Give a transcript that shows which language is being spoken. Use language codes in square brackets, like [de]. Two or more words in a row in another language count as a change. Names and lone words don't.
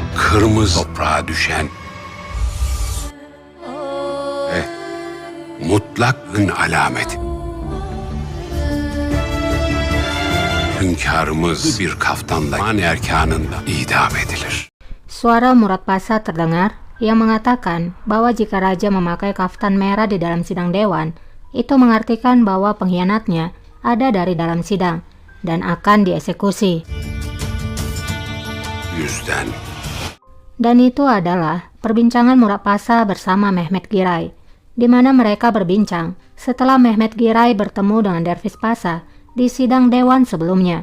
[tr] kırmızı toprağa düşen ve mutlak gün alameti. Hünkârımız bir kaftanla erkanında idam edilir. [id] Suara Murad Pasha terdengar yang mengatakan bahwa jika raja memakai kaftan merah di dalam sidang dewan, itu mengartikan bahwa pengkhianatnya ada dari dalam sidang dan akan dieksekusi. Dan itu adalah perbincangan Murad Pasha bersama Mehmet Giray, di mana mereka berbincang setelah Mehmet Giray bertemu dengan Dervish Pasha di sidang dewan sebelumnya.